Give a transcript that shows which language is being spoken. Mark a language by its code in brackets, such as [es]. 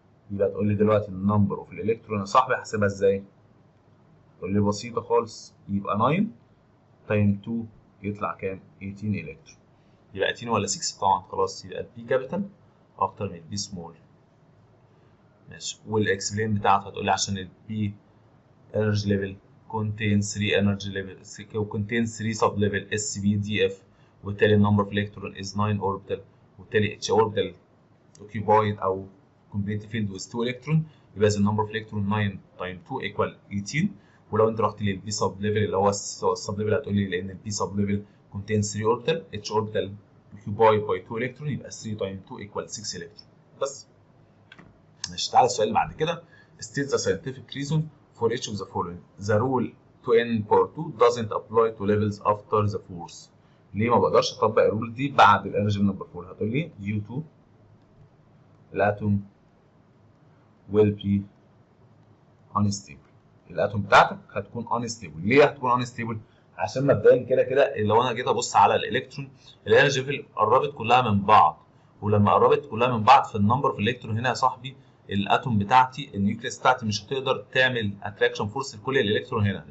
[ar] يبقى تقول لي دلوقتي النمبر اوف الالكترون يا صاحبي احسبها ازاي؟ تقول لي بسيطه خالص، يبقى 9 تايم 2 يطلع كام؟ 18 الكترون. يبقى 18 ولا 6 طبعا. خلاص يبقى البي كابيتال اكتر من البي سمول. ماشي. والاكسبلين بتاعته هتقول لي عشان البي [en] energy level contains 3 energy level contains 3 sub level S B D F، وبالتالي number of electron is 9 orbital، وبالتالي each orbital occupied او completely filled with 2 electron، يبقى the number of electron 9 times 2 equal 18. [ar] ولو انت رحت للبي [en] sub level [ar] اللي هو السب ليفل، هتقول لي لان البي [en] sub level contains 3 orbital each orbital occupied by 2 electron، يبقى 3 times 2 equal 6 electron. [ar] بس. ماشي. تعالى السؤال اللي بعد كده. [en] state the scientific reason for each of the following. The rule 2n power 2 doesn't apply to levels after the force. [ar] ليه ما بقدرش اطبق الرول دي بعد الانرجي نمبر 4؟ هتقول لي [en] due to [ar] الاتوم will be unstable. الاتوم بتاعتك هتكون unstable. ليه هتكون unstable؟ عشان مبدئيا كده لو انا جيت ابص على الالكترون، الانرجي ليفل قربت كلها من بعض، ولما قربت كلها من بعض في النمبر في الالكترون هنا يا صاحبي، الاتوم بتاعتي النيوكليس بتاعتي مش هتقدر تعمل اتراكشن فورس لكل الالكترون هنا.